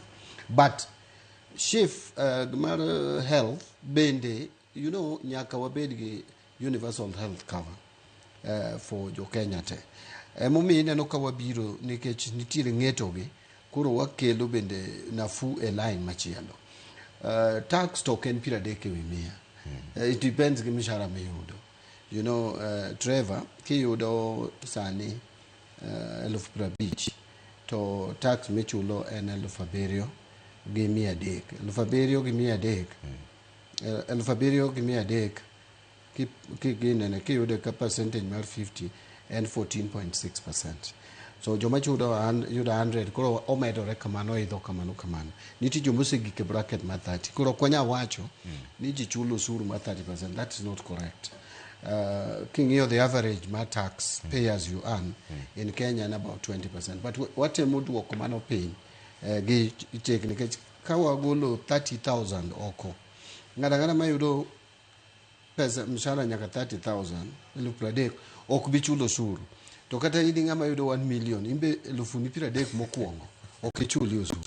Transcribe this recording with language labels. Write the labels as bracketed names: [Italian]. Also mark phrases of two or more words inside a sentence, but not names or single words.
[Luo (Kenya and Tanzania)] But SHIF mar health bende nyaka wabed gi [English] universal health cover for [Luo (Kenya and Tanzania)] jo Kenya te. Momi ineno ka wabiro nikech nitiere ng'etogi koro wakelo bende nafu e line machielo. Tax to ken 30 ewi 100. [English] It depends [Luo (Kenya and Tanzania)] gi mishahara miyudo. Trevor kiyudo sani 50,000 to tax michulo en 7,300 gi 300. 7,300 7,300 kiginene kiyude ka percentage mar 50 and 14.6%. So joma chudo yudo 100 koro omedore kamano idho kamano. Niti jomosegi ke bracket mar 30. Koro kwanya wacho ni ji chulo usuru mar 30%. [English] That is not correct. King'iyo the average mar tax pay as you earn in Kenya and about 20%. [Luo (Kenya and Tanzania)] But watemo duoko mano piny gi take nikech ka wagolo 30,000 oko. Ng'ada mayudo pesa mshahara nyaka 30,000 30,000 ok bi chulo usuru. To kata idi ng'ama yudo 1 million imbe 30,000 mokwongo ok chuli usuru.